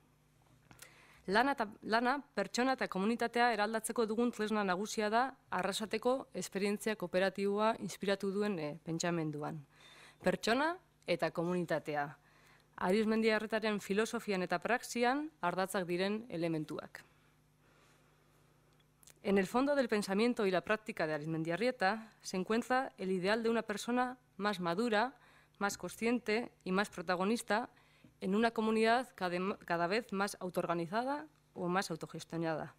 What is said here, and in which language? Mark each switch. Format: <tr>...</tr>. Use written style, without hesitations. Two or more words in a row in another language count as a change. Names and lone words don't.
<eu>Lana pertsona eta komunitatea eraldatzeko dugun tresna nagusia da arrasateko esperientzia kooperatiboa inspiratu duen pentsamenduan. Pertsona eta komunitatea. Arizmendiarrietaren filosofian eta praxian ardatzak diren elementuak.</eu> <es>En el fondo del pensamiento y la práctica de Arizmendiarrieta se encuentra el ideal de una persona más madura, más consciente y más protagonista en una comunidad cada vez más autoorganizada o más autogestionada.</es>